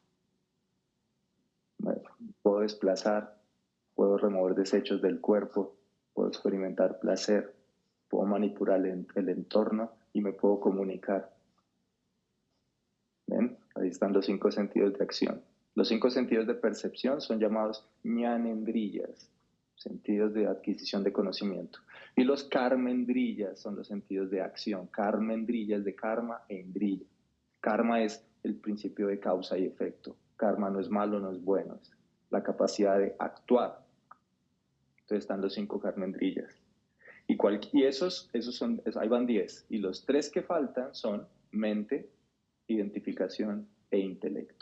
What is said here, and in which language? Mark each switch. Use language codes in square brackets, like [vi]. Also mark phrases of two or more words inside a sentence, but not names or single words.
[es] Puedo desplazar, puedo remover desechos del cuerpo, puedo experimentar placer, puedo manipular el entorno y me puedo comunicar. ¿Ven? Ahí están los 5 sentidos de acción. Los 5 sentidos de percepción son llamados ñanendriyas, sentidos de adquisición de conocimiento. Y los karmendriyas son los sentidos de acción. Karmendriyas de karma e indriya. Karma es el principio de causa y efecto. Karma no es malo, no es bueno, es la capacidad de actuar. Entonces están los 5 karmendriyas. Y esos son, ahí van 10. Y los 3 que faltan son mente, identificación e intelecto.